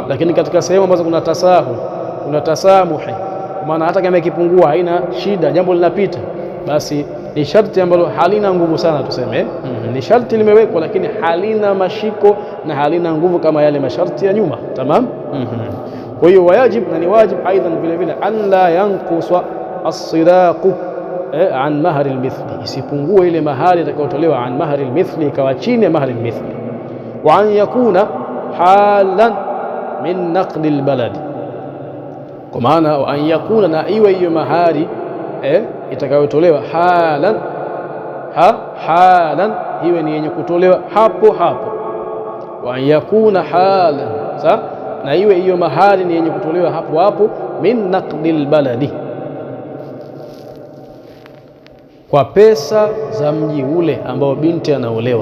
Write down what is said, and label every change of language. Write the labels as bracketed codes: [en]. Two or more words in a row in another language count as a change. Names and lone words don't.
[sw] Lakini katika sehemu ambazo kuna tasahul, kuna tasamuhi, maana hata kama ikipungua haina shida, jambo linapita, basi ni sharti ambalo halina nguvu sana, tuseme ni sharti limewekwa, lakini halina mashiko na halina nguvu kama yale masharti ya nyuma. Tamam. Kwa hiyo wajib, na ni wajib aidan vile vile, [ar] أن لا ينقص الصداق عن مهر المثل, [sw] isipungue ile mahari itakayotolewa [ar] عن مهر المثل, [sw] ikawa chini ya [ar] مهر المثل. وأن يكون حالا من نقد البلد, [sw] kwa maana [ar] وأن يكون, [sw] na iwe hiyo mahari itakayotolewa halan, iwe ni yenye kutolewa hapo hapo. [ar] وأن يكون حالا, [sw] na iwe hiyo mahari ni yenye kutolewa hapo hapo, [ar] من نقد البلد, [sw] kwa pesa za mji ule ambao binti anaolewa.